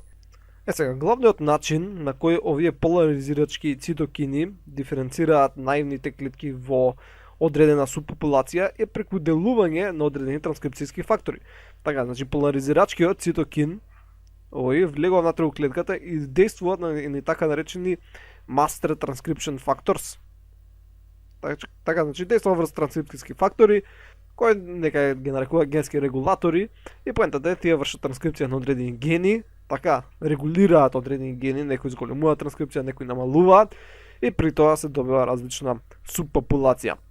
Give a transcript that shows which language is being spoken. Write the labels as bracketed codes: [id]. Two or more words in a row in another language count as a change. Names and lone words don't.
[mk] Сега, главниот начин на кој овие поларизирачки цитокини диференцираат наивните клетки во одредена субпопулација е преку делување на одредени транскрипцијски фактори. Така, значи поларизирачкиот цитокин овој влегува внатре у клетката и действуваат на така наречени [en] master transcription factors. [mk] Така, значи действува врз транскрипцијски фактори кои нека ги нарекуваат генски регулатори и поентата е тие вршат транскрипција на одредени гени, така регулираат одредени гени, некои зголемуваат транскрипција, некои намалуваат и при тоа се добива различна субпопулација.